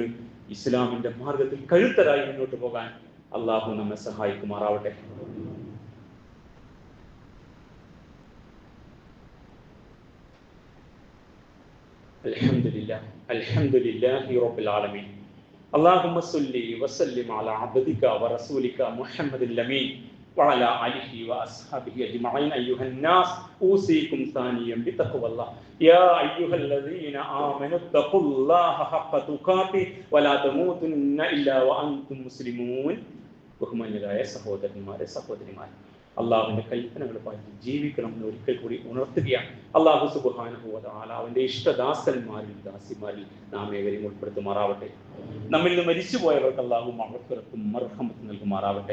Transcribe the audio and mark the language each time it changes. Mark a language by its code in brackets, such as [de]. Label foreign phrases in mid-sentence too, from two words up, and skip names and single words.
[ml] ഇസ്ലാമിന്റെ മാർഗത്തിൽ കരുത്തരായി മുന്നോട്ട് പോകാൻ അള്ളാഹു നമ്മെ സഹായിക്കുമാറാവട്ടെ. [ar] الحمد لله رب العالمين. اللهم صل وسلم على عبدك ورسولك محمد الأمين وعلى آله وأصحابه أجمعين. أيها الناس أوصيكم ثانيا بتقوى الله يا أيها الذين آمنوا اتقوا الله حق تقاته ولا تموتن إلا وأنتم مسلمون. [ml] ബഹുമാന്യരായ സഹോദരന്മാരെ, സഹോദരിമാരെ, അള്ളാഹുവിന്റെ കൽപ്പനകൾ പാലിച്ച് ജീവിക്കണം എന്ന് ഒരിക്കൽ കൂടി ഉണർത്തുകയാണ്. [ar] الله سبحانه و تعالى [ml] അവന്റെ ഇഷ്ടദാസന്മാരിൽ ദാസിമാരിൽ നാം ഏവരെയും ഉൾപ്പെടുത്തുമാറാവട്ടെ. നമ്മിൽ നിന്ന് മരിച്ചുപോയവർക്ക് അള്ളാഹു മഗ്ഫിറത്തും മർഹമത്തും നൽകുമാറാവട്ടെ.